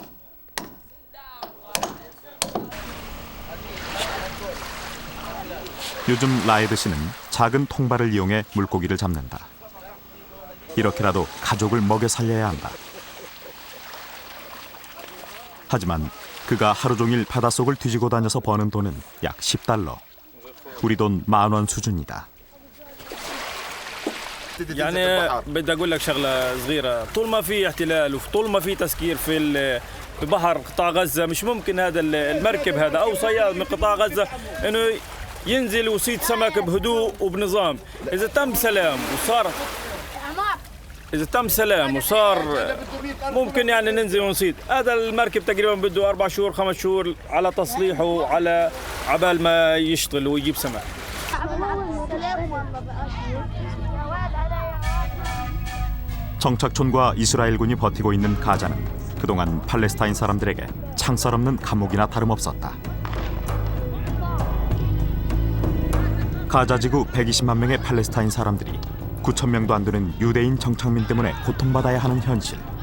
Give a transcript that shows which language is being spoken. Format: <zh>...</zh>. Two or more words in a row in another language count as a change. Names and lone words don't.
<ko>요즘 라에드 씨는 작은 통발을 이용해 물고기를 잡는다. 이렇게라도 가족을 먹여 살려야 한다. 하지만 그가 하루 종일 바닷속을 뒤지고 다녀서 버는 돈은 약 $10. 우리 돈 10,000원 수준이다.</ko> <ar>يعني بدي اقول لك شغله صغيره، طول ما في احتلال وطول ما في تسكير في بحر قطاع غزه مش ممكن هذا المركب هذا او صياد من قطاع غزه انه ينزل ويصيد سمك بهدوء وبنظام. اذا تم سلام وصار ممكن يعني ننزل ونصيد. هذا المركب تقريبا بده 4 شهور 5 شهور على تصليحه على عبال ما يشتغل ويجيب سمك.</ar> <ko>정착촌과 이스라엘군이 버티고 있는 가자는 그동안 팔레스타인 사람들에게 창살 없는 감옥이나 다름없었다. 가자 지구 120만 명의 팔레스타인 사람들이 9,000명도 안 되는 유대인 정착민 때문에 고통받아야 하는 현실.</ko>